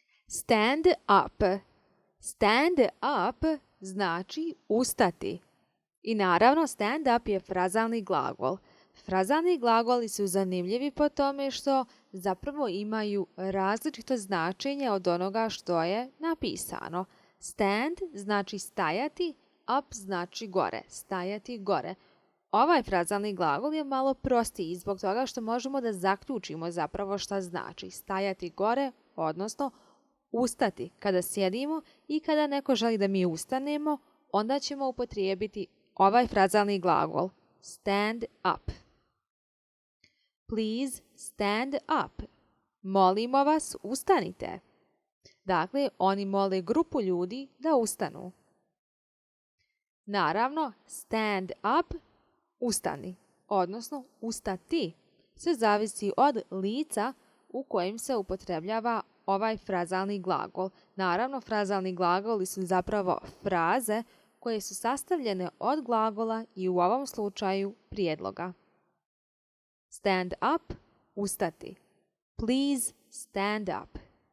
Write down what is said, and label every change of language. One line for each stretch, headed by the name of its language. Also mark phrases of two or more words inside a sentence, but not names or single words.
English: Stand up. Stand up
Bosnian: znači ustati. I naravno
English: stand up
Bosnian: je frazalni glagol. Frazalni glagoli su zanimljivi po tome što zapravo imaju različito značenje od onoga što je napisano. Stand znači stajati, up znači gore, stajati gore. Ovaj frazalni glagol je malo prostiji zbog toga što možemo da zaključimo zapravo šta znači stajati gore, odnosno ustati kada sjedimo i kada neko želi da mi ustanemo, onda ćemo upotrijebiti ovaj frazalni glagol
English: stand up. Please stand up.
Bosnian: Molimo vas, ustanite. Dakle, oni mole grupu ljudi da ustanu. Naravno,
English: stand up,
Bosnian: ustani, odnosno ustati. Sve zavisi od lica u kojem se upotrebljava ovaj frazalni glagol. Naravno, frazalni glagoli su zapravo fraze koje su sastavljene od glagola i u ovom slučaju prijedloga.
English: Stand up, ustati. Please stand up.